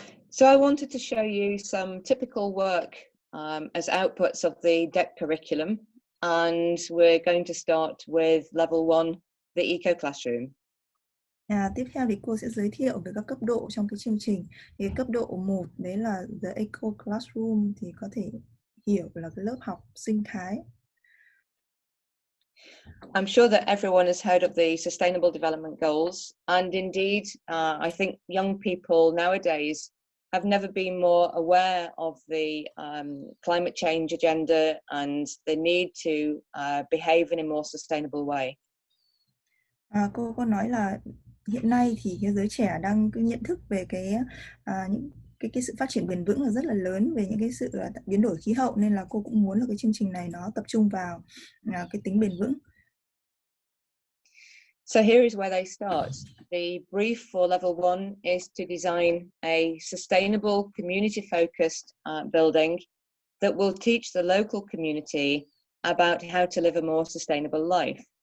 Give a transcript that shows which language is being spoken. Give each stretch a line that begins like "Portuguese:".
English: So I wanted to show you some typical work as outputs of the DEC curriculum, and we're going to start with level 1, the eco classroom.
Vietnamese: Tiếp theo thì cô sẽ giới thiệu về các cấp độ trong cái chương trình. Thì cấp độ 1 đấy là
English: the eco classroom,
Vietnamese: thì có thể hiểu là cái lớp học sinh thái.
English: I'm sure that everyone has heard of the Sustainable Development Goals, and indeed, I think young people nowadays have never been more aware of the climate change agenda and the need to behave in a more sustainable way.
Vietnamese: Cô có nói là hiện nay thì cái giới trẻ đang cứ nhận thức về những cái sự phát triển bền vững là rất là lớn, về những cái sự biến đổi khí hậu, nên là cô cũng muốn là cái chương trình này nó tập trung vào cái tính bền vững.
English: So here is where they start. The brief for level 1 is to design a sustainable, community-focused building that will teach the local community about how to live a more sustainable life.